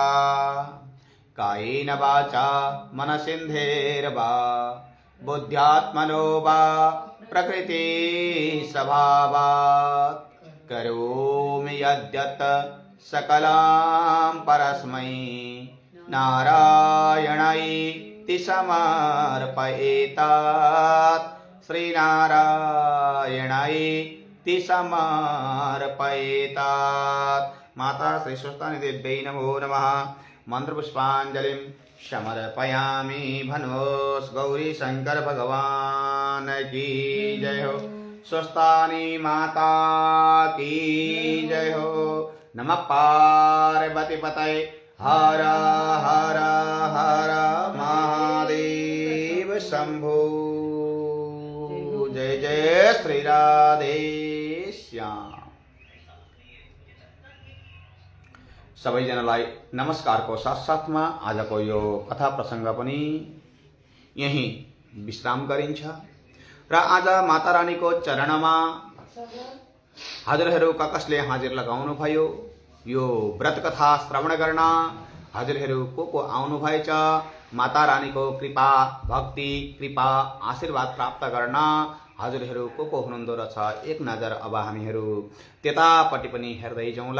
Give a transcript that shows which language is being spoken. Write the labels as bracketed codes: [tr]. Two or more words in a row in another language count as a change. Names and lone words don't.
[sa] कायेन वाचा मनसेन्द्रियैर्वा बुद्ध्यात्मनो वा प्रकृति स्वभावात् करोमि यद्यत् सकलां परस्मै नारायणाय समर्पयेतात् श्रीनारायणाय समर्पयेतात्। माता श्री स्वस्तानि देव्यै नमो नमः। मंत्रपुष्पांजलिं समर्पयामि। [hi] भनोस् गौरी शंकर भगवान की जय हो। स्वस्तानि माता की जय हो। [sa] नमः पार्वती पतये हर हर हर महादेव शंभो। [hi] जय जय श्री राधे श्याम। [ne] सबैजनालाई नमस्कारको साथसाथमा आजको यो कथा प्रसङ्ग पनि यही विश्राम गरिन्छ र आज माता रानीको चरणमा हजुरहरू कसले हाजिर लगाउनु भयो यो व्रत कथा श्रवण गर्न हजुरहरू को आउनु भएछ माता रानीको कृपा भक्ति कृपा आशीर्वाद प्राप्त गर्न हजुरहरू को हुनुहुँदो रहेछ एक नजर अब हामीहरू त्यतापट्टि पनि हेर्दै जाउँला।